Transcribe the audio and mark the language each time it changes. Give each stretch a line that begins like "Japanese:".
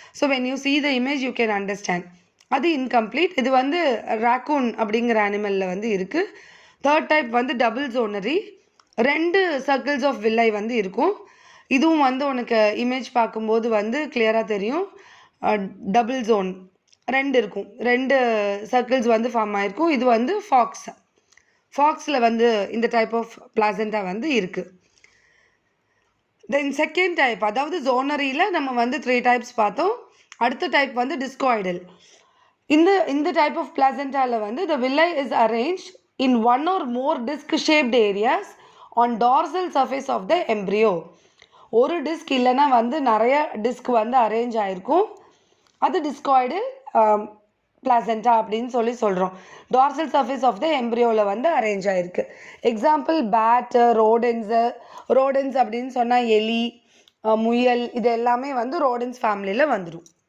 English: So when you see the image you can understand அது incomplete.
Tamil: இது வந்து raccoon அப்படிங்கிற அனிமலில் வந்து இருக்குது. தேர்ட் டைப் வந்து டபுள் ஜோனரி, 2 சர்க்கிள்ஸ் ஆஃப் வில்லை வந்து இருக்கும். இதுவும் வந்து உனக்கு இமேஜ் பார்க்கும்போது வந்து கிளியராக தெரியும். டபுள் ஜோன் 2 இருக்கும், 2 சர்க்கிள்ஸ் வந்து ஃபார்ம் ஆகிருக்கும். இது வந்து ஃபாக்ஸில் வந்து இந்த டைப் ஆஃப் பிளாசண்டா வந்து இருக்குது. தென் செகண்ட் டைப், அதாவது ஜோனரியில் நம்ம வந்து 3 டைப்ஸ் பார்த்தோம். அடுத்த டைப் வந்து டிஸ்காய்டல். இந்த டைப் ஆஃப் பிளாசண்டாவில் வந்து
English: the villi is arranged in one or more disc shaped areas on dorsal surface of the embryo.
Tamil: ஒரு டிஸ்க் இல்லைன்னா வந்து நிறைய டிஸ்க் வந்து அரேஞ்ச் ஆகிருக்கும், அது டிஸ்காய்டல் பிளாசண்டா அப்படின்னு சொல்கிறோம். டார்சல் சர்ஃபேஸ் ஆஃப் த எம்ப்ரியோவில் வந்து அரேஞ்ச் ஆகிருக்கு. எக்ஸாம்பிள் பேட்டு, ரோடன்ஸ் அப்படின்னு சொன்னால் எலி, முயல், இது எல்லாமே வந்து ரோடன்ஸ் ஃபேமிலியில் வந்துடும்.